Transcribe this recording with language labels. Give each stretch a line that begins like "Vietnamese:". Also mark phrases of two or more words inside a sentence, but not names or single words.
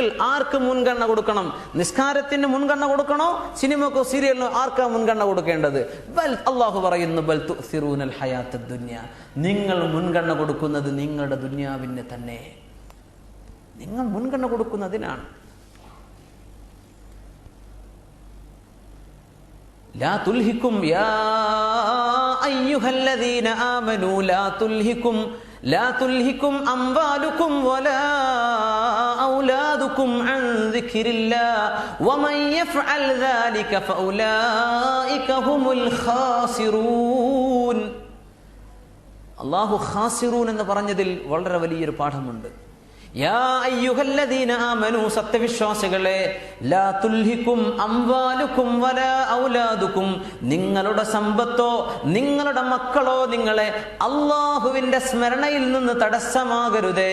Malayalam: ആർക്ക് മുൻഗണന കൊടുക്കണം? നിസ്കാരത്തിന് മുൻഗണന കൊടുക്കണോ, സിനിമക്കോ സീരിയലിനോ? ആർക്കാ മുൻഗണന കൊടുക്കേണ്ടത്? ബൽ, അല്ലാഹു പറയുന്നു
Arabic: بل تؤثرون الحياة الدنيا,
Malayalam: നിങ്ങൾ മുൻഗണന കൊടുക്കുന്നത് നിങ്ങളുടെ ദുനിയാവിന് തന്നെ, നിങ്ങൾ മുൻഗണന കൊടുക്കുന്നതിനാണ്.
Arabic: لا تلهكم يا أيها الذين آمنوا لا تلهكم أموالكم ولا أولادكم عن ذكر الله ومن يفعل ذلك فأولئك هم الخاسرون.
Malayalam: അല്ലാഹു ഖാസിറൂൻ എന്ന് പറഞ്ഞതിൽ വളരെ വലിയൊരു പാഠമുണ്ട്.
Arabic: يا أيها الذين آمنوا,
Malayalam: സത്യവിശ്വാസികളെ,
Arabic: لا تلهكم أموالكم ولا أولادكم,
Malayalam: നിങ്ങളുടെ സമ്പത്തോ നിങ്ങളുടെ മക്കളോ നിങ്ങളെ അള്ളാഹുവിന്റെ സ്മരണയിൽ നിന്ന് തടസ്സമാകരുതേ.